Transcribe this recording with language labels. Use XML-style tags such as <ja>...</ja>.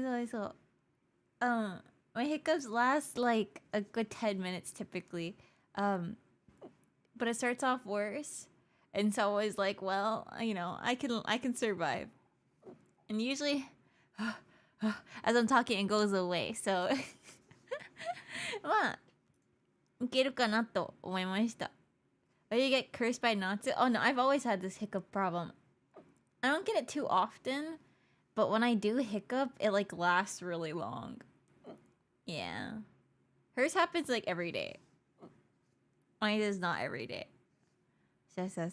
<en>So. My hiccups last like a good 10 minutes typically. But it starts off worse, and so I was like, well, you know, I can survive. And usually, as I'm talking, it goes away.</en> <ja>So, まあ、いけるかなと思いました。</ja> <en>But you get cursed by Natsu? Oh no, I've always had this hiccup problem. I don't get it too often, but when I do hiccup, it like lasts really long. Yeah. Hers happens like every day. Mine is not every day. So.</en>